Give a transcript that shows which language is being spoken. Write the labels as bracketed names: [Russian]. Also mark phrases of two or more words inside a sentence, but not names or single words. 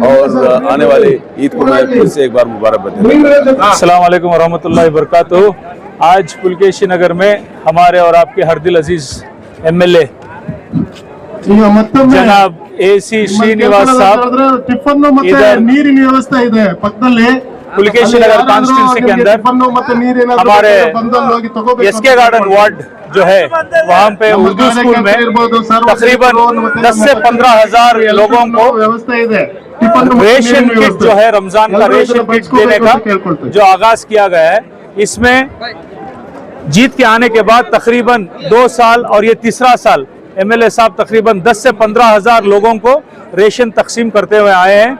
[Hindi] और आने वाले ईद को मैं फिर से एक बार मुबारकबाद देता हूं। [Arabic] السلام عليكم ورحمة الله وبركاته. [Hindi] आज पुलकेशी नगर में हमारे और आपके हर दिल अजीज MLA जनाब AC ಶ್ರೀನಿವಾಸ್ साहब इधर [Kannada] ನೀರಿನ ವ್ಯವಸ್ಥೆ ಇದೆ ಪಕ್ಕದಲ್ಲಿ [Hindi] पुलकेशी नगर कॉन्स्टिट्यूंसी के अंदर हमारे SK गार्डन वार्ड जो है वहाँ पे उर्दू स्कूल में तकरीबन 10 से 15 हजार लोगों को [English] ration kit [Hindi] जो है रमजान का [English] ration kit [Hindi] देने का जो आगाज किया गया है, इसमें जीत के आने के बाद तकरीबन 2 साल और ये तीसरा साल MLA साहब तकरीबन 10 से 15 हजार लोगों को रेशन तकसीम करते हुए आए हैं।